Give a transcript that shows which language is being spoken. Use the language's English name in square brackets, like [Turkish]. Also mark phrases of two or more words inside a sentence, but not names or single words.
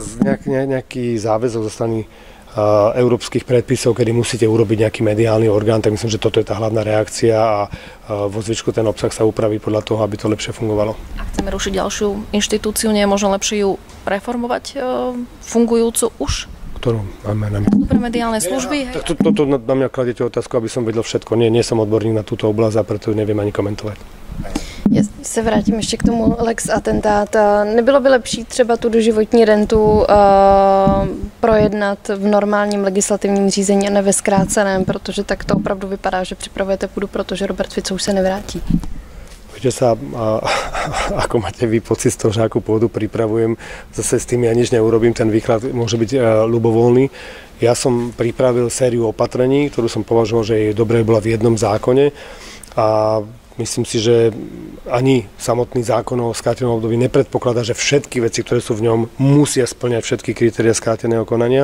[Slovak] Nejaký záväzok zo strany európskych predpisov, kedy musíte urobiť nejaký mediálny orgán, tak myslím, že toto je tá hlavná reakcia a vo zvyšku ten obsah sa upraví podľa toho, aby to lepšie fungovalo. A chceme rušiť ďalšiu inštitúciu, nie je možno lepšie ju reformovať fungujúcu už? Ktorú máme na pre mediálne služby? Toto na mňa kladete otázku, aby som vedel všetko. Nie som odborník na túto oblasť a preto neviem ani komentovať. [Czech] Já se vrátím ještě k tomu Lex atentát. Nebylo by lepší třeba tu doživotní rentu projednat v normálním legislativním řízení a ne ve zkráceném, protože tak to opravdu vypadá, že připravujete půdu, protože Robert Fico už se nevrátí. [Slovak] Viete sa, ako máte vy pocit z toho, že akú pôdu pripravujem, zase s tým ja nič neurobím, ten výklad môže byť ľubovoľný. Ja som pripravil sériu opatrení, ktorú som považoval, že je dobré bola v jednom zákone a myslím si, že ani samotný zákon o skrátenom období nepredpokladá, že všetky veci, ktoré sú v ňom, musia spĺňať všetky kritériá skráteného konania.